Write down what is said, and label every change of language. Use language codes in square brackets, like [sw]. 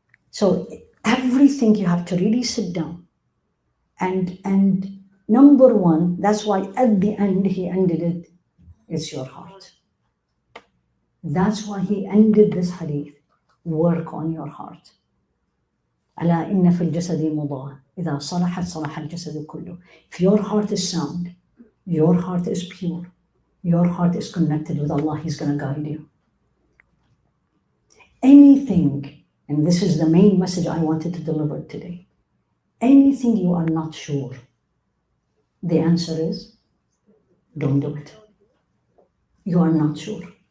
[en] So everything you have to really sit down. And number 1, that's why at the end he ended it, it's your heart. That's why he ended this hadith. Work on your heart. [ar] ألا إن في الجسد مضغة إذا صلحت صلح الجسد كله. [en] If your heart is sound, your heart is pure, your heart is connected with Allah, He's going to guide you. Anything, and this is the main message I wanted to deliver today, anything you are not sure, the answer is don't do it. You are not sure.